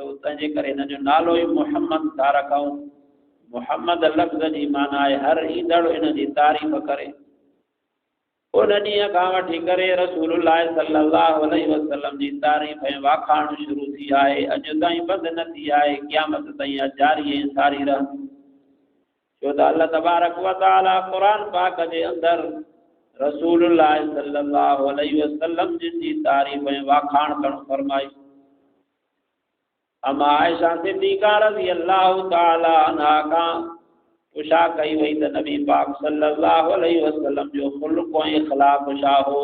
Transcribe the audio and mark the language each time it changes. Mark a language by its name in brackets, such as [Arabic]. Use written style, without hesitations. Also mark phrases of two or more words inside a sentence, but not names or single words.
[Sindhi] तंहिंजे करे हिन जो नालो ई मुहम्मद था रखूं। मुहम्मद लफ़्ज़ जी माना आहे हर ईंदड़ हिन जी तारीफ़ करे। उन ॾींहं खां वठी करे रसूलुल्लाह [Arabic] صلى الله عليه وسلم [Sindhi] जी तारीफ़ ऐं वाखाण शुरू थी आहे। अॼु ताईं बंदि न थी आहे, क़यामत ताईं जारी ऐं सारी रहंदी। छो त [Arabic] الله تبارك وتعالى [Sindhi] क़ुरान पाक जे अंदरि रसूलुल्लाह [Arabic] صلى الله عليه وسلم [Sindhi] जी तारीफ़ ऐं वाखाण करणु फरमाई। अमा आयशा सिद्दीक़ा [Arabic] رضي الله تعالى عنها [Sindhi] खां पुछा कई वई त नबी पाक [Arabic] صلى الله عليه وسلم [Sindhi] जो ख़ुल्क़ ऐं इख़लाक़ छा हो।